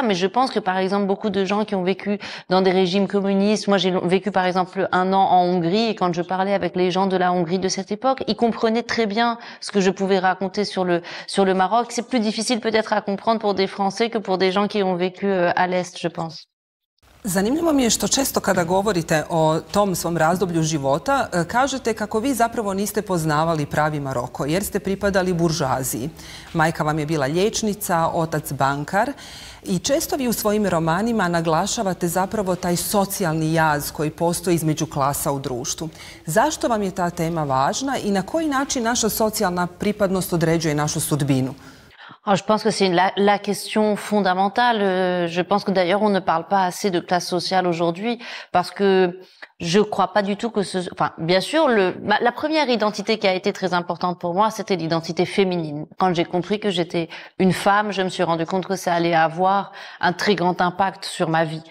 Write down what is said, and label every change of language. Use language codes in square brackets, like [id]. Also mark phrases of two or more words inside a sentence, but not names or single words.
[fr] Mais je pense que par exemple beaucoup de gens qui ont vécu dans des régimes communistes, moi j'ai vécu par exemple 1 an en Hongrie, et quand je parlais avec les gens de la Hongrie de cette époque, ils comprenaient très bien ce que je pouvais raconter sur le Maroc. C'est plus difficile peut-être à comprendre pour des Français que pour des gens qui ont vécu à l'Est, je pense. [hr] Zanimljivo mi je što često kada govorite o tom svom razdoblju života, kažete kako vi zapravo niste poznavali pravi Maroko, jer ste pripadali buržoaziji. Majka vam je bila liječnica, otac bankar i često vi u svojim romanima naglašavate zapravo taj socijalni jaz koji postoji između klasa u društvu. Zašto vam je ta tema važna i na koji način naša socijalna pripadnost određuje našu sudbinu? [fr] Oh, je pense que c'est la question fondamentale. Je pense que d'ailleurs on ne parle pas assez de classe sociale aujourd'hui parce que je crois pas du tout que enfin, bien sûr, la première identité qui a été très importante pour moi, c'était l'identité féminine. Quand j'ai compris que j'étais une femme, je me suis rendu compte que ça allait avoir un très grand impact sur ma vie.